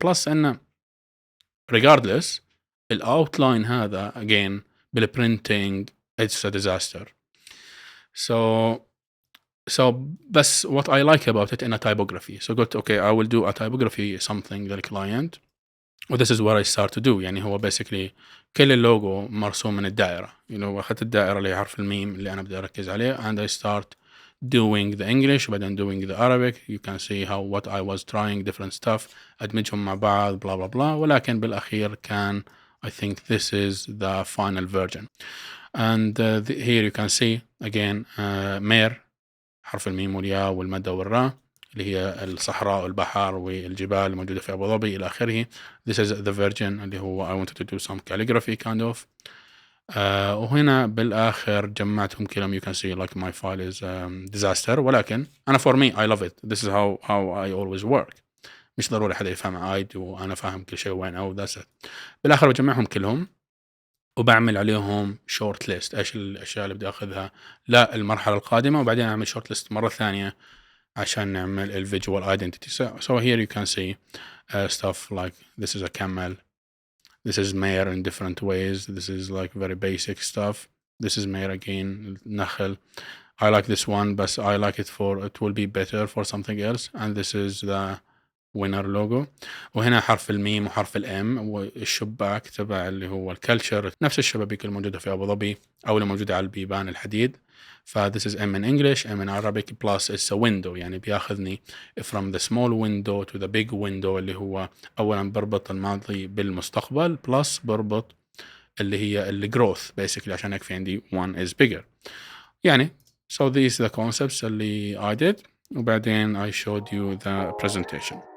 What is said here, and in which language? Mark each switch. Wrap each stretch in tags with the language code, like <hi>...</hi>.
<en>plus</en> <ar>إنه</ar> <en>regardless</en> <ar>الاوتلاين هذا</ar> <en>again بالprinting it's a disaster. so</en> <ar>بس</ar> <en>what I like about it in a typography. so</en> <ar>قلت</ar> <en>okay I will do a typography something للclient و this is what I start to do.</en> <ar>يعني هو</ar> <en>basically</en> <ar>كل اللوجو مرسوم من الدائرة، أخذت الدائرة اللي هي حرف الميم اللي أنا بدي أركز عليه</ar> <en>and I start doing the English</en> <ar>وبعدين doing the Arabic.</ar> <en>you can see how what I was trying different stuff</en> <ar>أدمجهم مع بعض</ar> <en>blah blah blah.</en> <ar>ولكن بالأخير كان</ar> <en>I think this is the final version. and here you can see again</en> <ar>مير حرف الميم والياء والمدة والراء اللي هي الصحراء والبحر والجبال الموجودة في أبو ظبي إلى آخره.</ar> <en>this is the version</en> <ar>اللي هو</ar> <en>I wanted to do some calligraphy kind of.</en> <ar>وهنا بالآخر جمعتهم كلهم.</ar> <en>you can see like my file is disaster،</en> <ar>ولكن أنا</ar> <en>for me I love it. this is how I always work.</en> <ar>مش ضروري حدا يفهم عايد وأنا فاهم كل شيء وين أو</ar> <en>that's it.</en> <ar>بالآخر بجمعهم كلهم وبعمل عليهم short list إيش الأشياء اللي بدي أخذها للمرحلة القادمة، وبعدين أعمل short list مرة ثانية عشان نعمل ال visual identity.</ar> <en>so here you can see stuff like this is a camel, this is mare in different ways, this is like very basic stuff, this is mare again نخل. I like this one but I like it for it will be better for something else. and this is the winner logo.</en> <ar>وهنا حرف الميم وحرف الام والشباك تبع اللي هو الكلتشر، نفس الشبابيك الموجودة في أبو ظبي أو اللي موجودة على البيبان الحديد.</ar> <en>ف this is M in English, M in Arabic plus it's a window.</en> <ar>يعني بياخذني</ar> <en>from the small window to the big window</en> <ar>اللي هو أولا بربط الماضي بالمستقبل plus بربط اللي هي اللي growth basically عشان هيك في عندي</ar> <en>one is bigger</en> <ar>يعني.</ar> <en>so these are the concepts اللي I did</en> <ar>وبعدين</ar> <en>I showed you the presentation.</en>